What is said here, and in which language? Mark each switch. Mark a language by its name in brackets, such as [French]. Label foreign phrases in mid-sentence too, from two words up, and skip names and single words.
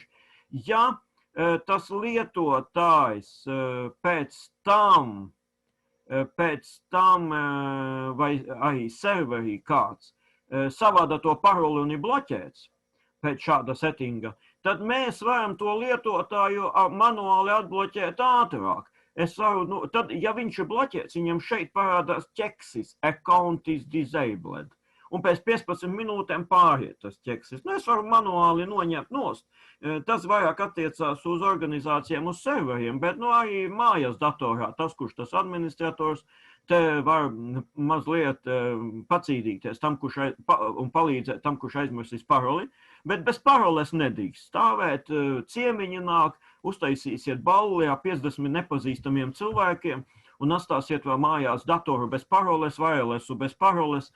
[Latvian] Ja tas lietotājs pēc tam vai arī serverī kāds savāda to paroli un ir bloķēts pēc šāda settinga, tad mēs varam to lietotāju manuāli atbloķēt ātrāk. Tad, ja viņš ir bloķēts, viņam šeit parādās ķeksis, [English] account is disabled. [Latvian] Un pēc 15 minūtēm pāriet tas ķeksis. Es varu manuāli noņemt nost. Tas vairāk attiecās uz organizācijām, uz serveriem, bet arī mājas datorā, tas, kurš tas administrators, te var mazliet pacīdīties un palīdzēt tam, kurš aizmirsīs paroli, bet bez paroles nedrīkst stāvēt, ciemiņi nāk, uztaisīsiet balli ar 50 nepazīstamiem cilvēkiem un atstāsiet vēl mājās datoru bez paroles, wirelessu bez paroles.